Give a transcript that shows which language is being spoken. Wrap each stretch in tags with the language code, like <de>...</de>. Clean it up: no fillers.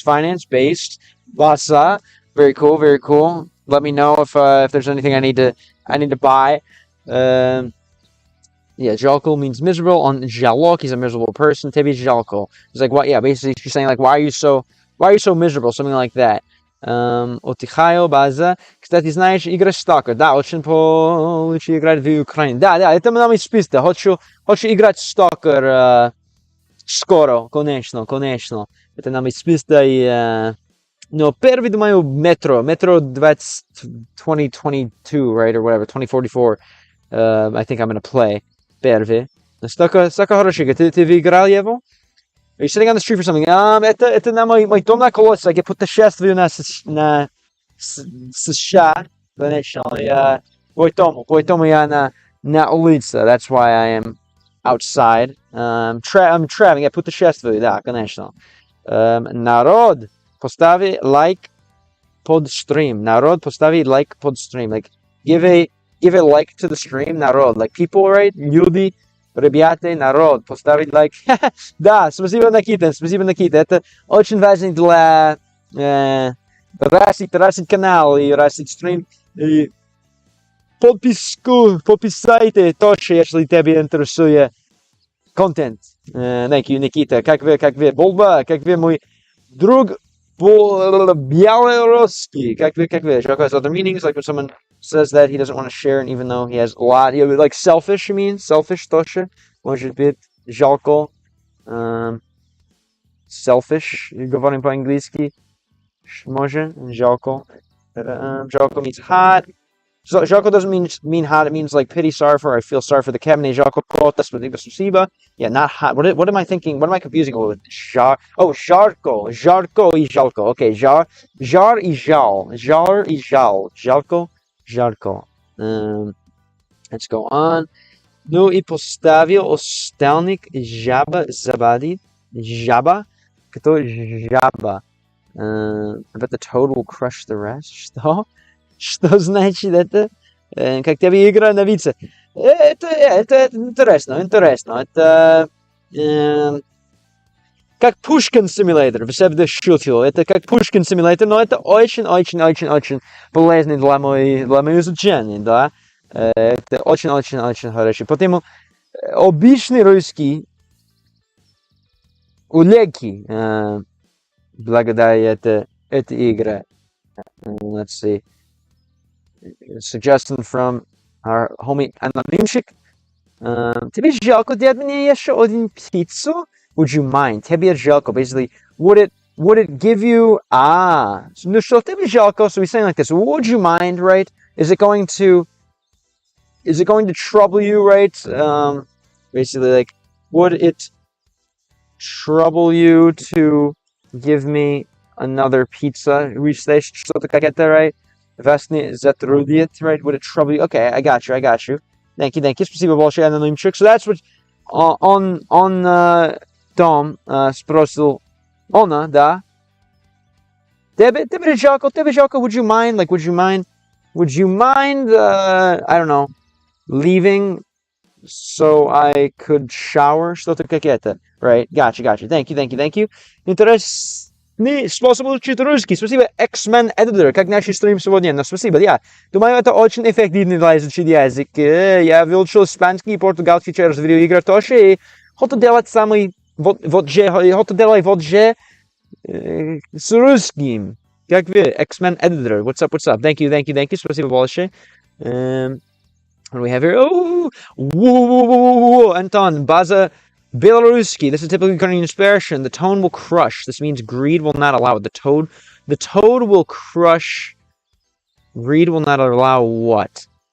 <en>Finance based. Vasa. Very cool. Let me know if there's anything I need to buy. Yeah, Jalko means miserable. On Jalok, he's a miserable person. Tebi Jalko. It's like what? Yeah, basically she's saying like why are you so miserable? Something like that.</en> <ru>Отдыхаю, база. Кстати, знаешь, игра Stalker. Да, очень получше играть в Украине. Да, это нам из списка. Хочу играть Stalker Скоро, конечно. Это нам список,</ru> <en>no,</en> <ru>первый, думаю,</ru> <en>Metro 2022, right, or whatever, 2044, I think I'm gonna play.</en> <ru>Первый. Столько хорошего. Ты играл его?</ru> <en>Are you sitting on the street for something?</en> <ru>Это на мой дом на колодце. Я путешествую на США, конечно. Поэтому я на улице.</ru> <en>That's why I am outside. I'm traveling.</en> <ru>Я путешествую, да, конечно. Народ, постави лайк под стрим. Народ, постави лайк под стрим.</ru> <en>Like, give a like to the stream, народ. Like, people, right?</en> <ru>Люди, ребята, народ, поставить лайк. Да, спасибо, Никита. Это очень важно для расить канал и расить стрим. И подписайте тоже, если тебе интересует контент.</ru> <en>Thank you, Никита.</en> <ru>Как вы, Болба, как вы, мой друг белорусский. Как вы, Жако</ru> <en>has other meanings, like when someone says that he doesn't want to share, and even though he has a lot, like selfish, you mean?</en> <ru>Selfish тоже, может быть, жалко. Selfish, говорим по-английски, может, жалко.</ru> <en>Жалко means hot. So, жалко doesn't mean hot. It means like pity, sorry for. I feel sorry for the cabinet.</en> <ru>Жалко просто, спасибо.</ru> <en>Yeah, not hot. What am I thinking? What am I confusing with?</en> <ru>Жарко и жалко. Okay, жар и жал.</ru> <en>Жарко. Let's go on.</en> <ru>Ну и поставил остальник жаба забадит. Жаба? Кто жаба?</ru> <en>I bet the toad will crush the rest.</en> <ru>Что? Что значит это? Как тебе игра на вице? Это интересно. Это как Pushkin Simulator. Все шутил. Это как Pushkin Simulator, но это очень полезно для моего изучения, да? Это очень хорошо. Потому обычный русский легкий благодаря этой игре.</ru> <en>Let's see. Suggestion from our homie Anonymchik.</en> <ru>Тебе жалко дать мне еще один пиццу?</ru> <en>Would you mind?</en> <ru>Тебе жалко.</ru> <en>Basically, would it give you</en> <ru>ну что тебе жалко?</ru> <en>So he's saying like this. Would you mind, right? Is it going to trouble you, right? Basically, like, would it trouble you to give me another pizza?</en> <ru>Что-то как это, right? Вас не затруднит, right?</ru> <en>Would it trouble you? Okay, I got you. Thank you.</en> <ru>Спасибо большое, Anonymchik.</ru> <en>So that's what on Tom</en> <ru>спросил она, да? Тебе жалко?</ru> <en>Would you mind? Like, would you mind? I don't know, leaving so I could shower?</en> <ru>Что-то как это, right?</ru> <en>Gotcha. Thank you.</en> <ru>Интересный способ учить русский. Спасибо, X-Men Editor, как наш стрим сегодня. Но спасибо, я думаю, это очень эффективно для изучения языка. Я выучил испанский и португальский через видеоигры тоже, и хочу делать вот же с русским. Как вы, X-Men Editor.</ru> <en>What's up? Thank you.</en> <ru>Спасибо большое.</ru> <en>What do we have here? Oh, whoa, Anton, Baza Belaruski. This is typically Ukrainian expression. The tone will crush. This means greed will not allow it. The toad will crush. Greed will not allow what?</en>